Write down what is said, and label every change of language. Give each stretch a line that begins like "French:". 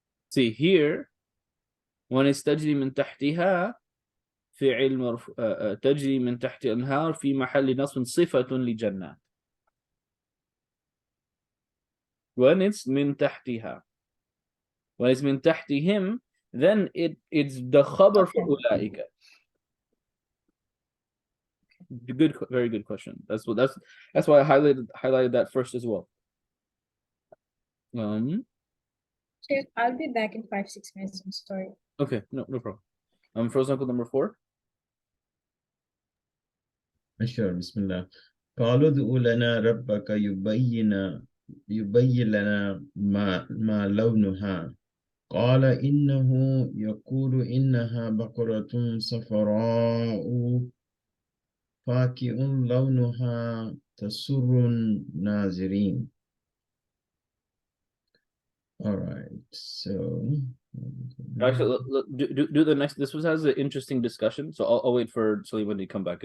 English: See here, when it's
Arabic: تجري من تحتها فعل مرفوع تجري من تحت الأنهار في محل نصب صفة لجنات.
English: When it's
Arabic: من تحتها.
English: When it's
Arabic: من تحتهم,
English: then it's the خبر for أولئك. Good, very good question. That's why I highlighted that first as well. Cheers. I'll be back in 5-6 minutes. I'm sorry. Okay, no problem. For example, number 4. Sure, Bismillah.
Arabic: قالوا ادع لنا ربك يبين لنا ما لونها. قال إنه يقول إنها بقرة صفراء فاقع لونها تسر الناظرين.
English: All right, so Actually, do the next. This has an interesting discussion, so I'll wait for Suleiman to come back.